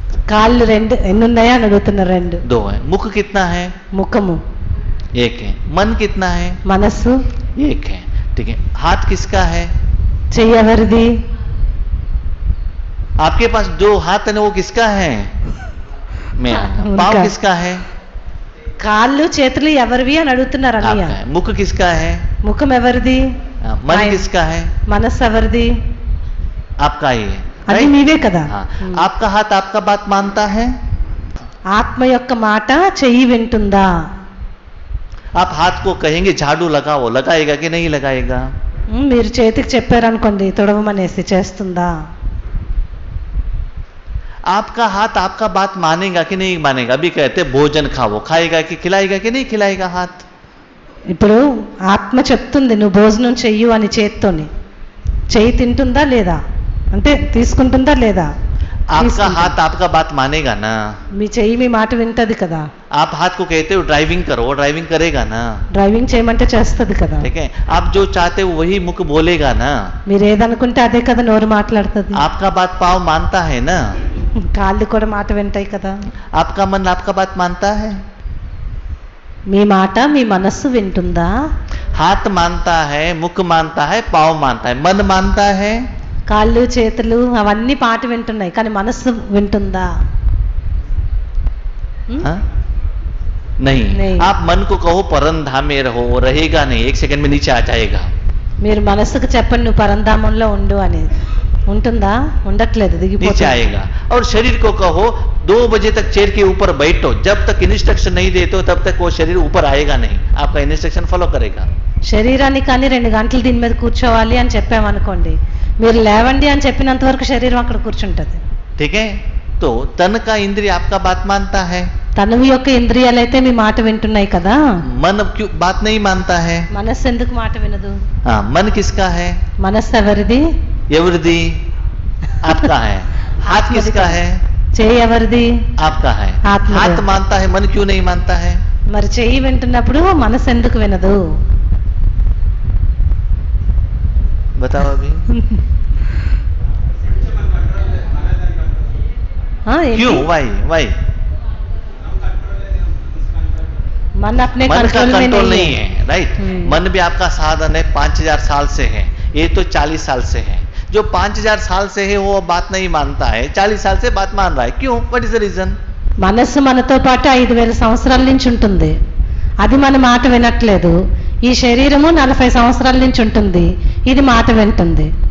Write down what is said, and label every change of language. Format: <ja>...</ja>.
<te>కాళ్ళు రెండు. ఎన్ని ఉన్నాయా అని అడుగుతున్నారు. రెండు.</te> <hi>दो है. मुख कितना है?</hi> <te>ముఖము.</te> <hi>एक है. मन कितना है?</hi> <te>మనస్సు.</te> <hi>एक है. ठीक है. हाथ किसका है?</hi> <te>చెయ్యి ఎవరిది?</te> <hi>आपके पास जो हाथ है ना वो किसका है? मैं. पाँव किसका है?</hi> <te>కాళ్ళు చేతులు ఎవరివి అని అడుగుతున్నారు అన్నయ్య.</te> <hi>आपका है. मुख किसका है?</hi> <te>ముఖం ఎవరిది?</te> <hi>मन किसका है?</hi> <te>మనస్సు ఎవరిది?</te> <hi>आपका ही है.</hi> <te>అది మీవే కదా.</te> <hi>आपका हाथ आपका बात मानता है?</hi> <te>ఆత్మ యొక్క మాట చెయ్యి వింటుందా?</te> <hi>आप हाथ को कहेंगे झाड़ू लगाओ, लगाएगा कि नहीं लगाएगा?</hi> <te>మీరు చేతికి చెప్పారనుకోండి తొడవమనేసి చేస్తుందా?</te> <hi>आपका हाथ आपका बात मानेगा कि नहीं मानेगा? अभी कहते भोजन खाओ, खाएगा कि खिलाएगा कि नहीं खिलाएगा हाथ?</hi> <te>ఇప్పుడు ఆత్మ చెప్తుంది నువ్వు భోజనం చెయ్యు అని చేత్తోని. చెయ్యి తింటుందా లేదా? అంటే తీసుకుంటుందా లేదా?</te> <hi>आपका हाथ आपका बात मानेगा ना?</hi> <te>మీ చెయ్యి మీ మాట వింటది కదా.</te> <hi>आप हाथ को कहते हो ड्राइविंग करो, वो ड्राइविंग करेगा ना?</hi> <te>డ్రైవింగ్ చేయమంటే చేస్తది కదా.</te> <hi>ठीक है. आप जो चाहते हो वही मुख बोलेगा ना?</hi> <te>మీరు ఏదనుకుంటే అదే కదా నోరు మాట్లాడుతుంది.</te> <hi>आपका बात पाँव मानता है ना?</hi> <te>కాళ్ళు కూడా మాట వింటాయి కదా.</te> <hi>आपका मन आपका बात मानता है?</hi> <te>మీ మాట మీ మనస్సు వింటుందా?</te> <hi>हाथ मानता है, मुख मानता है, पाँव मानता है, मन मानता है?</hi> <te>కాళ్ళు చేతులు అవన్నీ పాట వింటున్నాయి కానీ మనస్సు వింటుందా?</te> <hi>नहीं. आप मन को कहो परंधाम में रहो, रहेगा नहीं, एक सेकंड में नीचे आ जाएगा.</hi> <te>మీరు మనస్సుకు చెప్పండి నువ్వు పరంధామంలో ఉండు అనేది. ఉంటుందా? ఉండట్లేదు,</te> <hi>नीचे</hi> <te>దిగిపోతుంది.</te> <hi>आएगा. और शरीर को कहो 2 बजे तक चेयर के ऊपर बैठो, जब तक इंस्ट्रक्शन नहीं देते हो तब तक वो शरीर ऊपर आएगा नहीं, आपका इंस्ट्रक्शन फॉलो करेगा. శరీరాన్ని కానీ 2 గంటలు దీని మీద కూర్చోవాలి అని చెప్పామనుకోండి, మీరు లేవండి అని చెప్పినంత వరకు శరీరం అక్కడ కూర్చుంటది. ठीक है. तो तन का इंद्रिय आपका बात मानता है? తనువు యొక్క ఇంద్రియాలైతే మీ మాట వింటున్నాయి కదా. मन क्यों बात नहीं मानता है? మనస్సు ఎందుకు మాట వినదు? हाँ. मन किसका है? మనస్సు ఎవరిది?</hi> <te>एवरदी</te> <hi>आपका है. हाथ किसका है? చెయ్యి ఎవరిది? आपका है. आत्मा हाथ है. मानता है, मन क्यों नहीं मानता है? మరి చెయ్యి వింటున్నప్పుడు మనస్సు ఎందుకు వినదు? बताओ अभी. क्यों? वाई? मन अपने मन का कंट्रोल में कंट्रोल नहीं नहीं है. है, राइट? मन भी आपका साधन है, 5000 साल से है, ये तो 40 साल से है. जो 5000 साल से है वो बात नहीं मानता है, 40 साल से बात मान रहा है. क्यों?</hi> <en>What is the reason?</en> <te>మనస్సు మనతో పాటు 5000 సంవత్సరాల నుంచి ఉంటుంది, అది మన మాట వినట్లేదు. ఈ శరీరము 40 సంవత్సరాల నుంచి ఉంటుంది, ఇది మాట వింటుంది.</te>